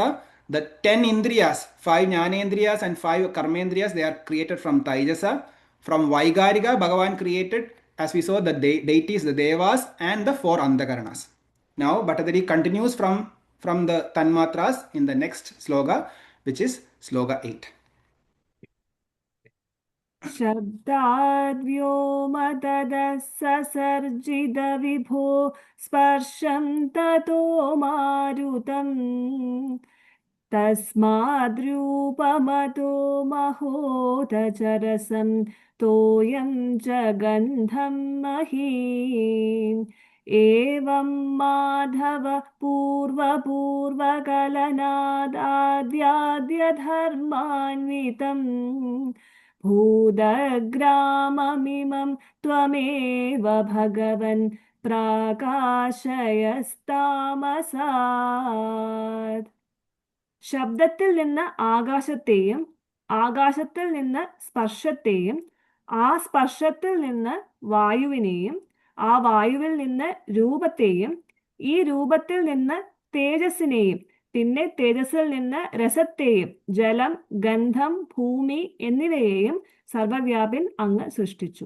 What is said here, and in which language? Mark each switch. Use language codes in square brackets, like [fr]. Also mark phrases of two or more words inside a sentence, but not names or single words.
[en] The 10 Indriyas, 5 Jnanendriyas and 5 Karmendriyas, they are created from Taijasa. From Vaikārika, Bhagavan created, as we saw, the deities, the devas, and the 4 Antakaranas. Now, Bhattadiri continues from the Tanmatras in the next sloka, which is sloka 8. [sa] शब्दाद्व्योमतदः ससर्जिदविभो स्पर्शं ततो मारुतम् तस्माद्रूपमतो महोदचरसं तोयं च गन्धं महीम् एवं माधव पूर्वपूर्वकलनादाद्याद्यधर्मान्वितम् भूदग्राममिमं त्वमेव भगवन् പ്രാകാശയസ്താമസാത്. [ml] ശബ്ദത്തിൽ നിന്ന് ആകാശത്തെയും ആകാശത്തിൽ നിന്ന് സ്പർശത്തെയും ആ സ്പർശത്തിൽ നിന്ന് വായുവിനെയും ആ വായുവിൽ നിന്ന് രൂപത്തെയും ഈ രൂപത്തിൽ നിന്ന് തേജസ്സിനെയും പിന്നെ തേജസ്സിൽ നിന്ന് രസത്തെയും ജലം ഗന്ധം ഭൂമി എന്നിവയെയും സർവവ്യാപിൻ അങ്ങ് സൃഷ്ടിച്ചു.